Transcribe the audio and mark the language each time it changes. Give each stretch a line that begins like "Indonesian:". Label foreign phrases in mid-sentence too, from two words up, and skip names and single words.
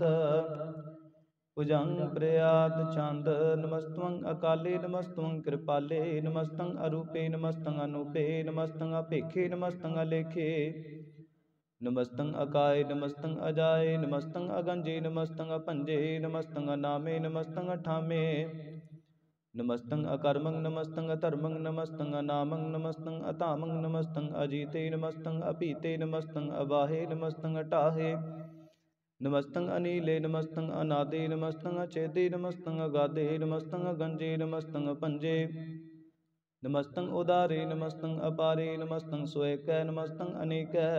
Braj: ਭੁਜੰਗ ਪ੍ਰਿਆਤ ਛੰਦ, ਨਮਸਤੰ ਅਕਾਲੇ ਨਮਸਤੰ ਕਿਰਪਾਲੇ। ਨਮਸਤੰ ਅਰੂਪੇ ਨਮਸਤੰ ਅਨੂਪੇ, ਨਮਸਤੰ ਅਭੇਖੇ ਨਮਸਤੰ ਅਲੇਖੇ। ਨਮਸਤੰ ਅਕਾਏ ਨਮਸਤੰ ਅਜਾਏ, ਨਮਸਤੰ ਅਗੰਜੇ ਨਮਸਤੰ ਅਭੰਜੇ। ਨਮਸਤੰ ਅਨਾਮੇ ਨਮਸਤੰ ਅਠਾਮੇ, नमस्तं अकर्मं नमस्तं अधर्मं नमस्तं अनामं नमस्तं अतामं नमस्तं अजीते नमस्तं अपीते नमस्तं अबाहे नमस्तं अटाहे नमस्तं अनीले नमस्तं अनादे नमस्तं अचेते नमस्तं अगाधे नमस्तं अगंजे नमस्तं अपंजे नमस्तं उदारे नमस्तं अपारे नमस्तं स्वैक नमस्तं अनेक